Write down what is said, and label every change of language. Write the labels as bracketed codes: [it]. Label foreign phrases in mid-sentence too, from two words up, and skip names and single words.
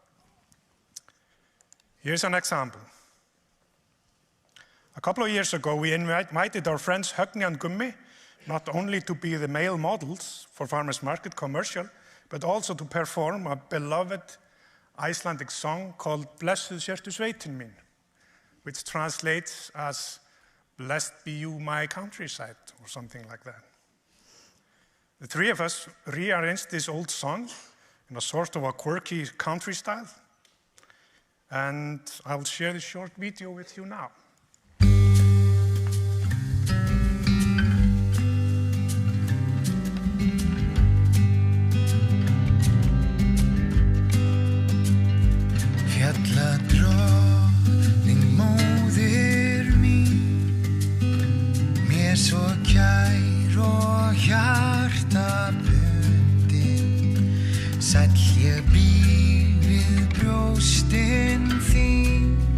[en] Here's an example. A couple of years ago, we invited our friends Högni and Gummi not only to be the male models for Farmers Market commercial, but also to perform a beloved Icelandic song called Blessuð sértu sveitin mín, which translates as "Blessed be you, my countryside," or something like that. The three of us rearranged this old song in a sort of a quirky country style, and I'll share this short video with you now. [is] Fjalladrottning móðir mín, mér svo kær og hjartabundin, sæll ég býr við brjóstin þín,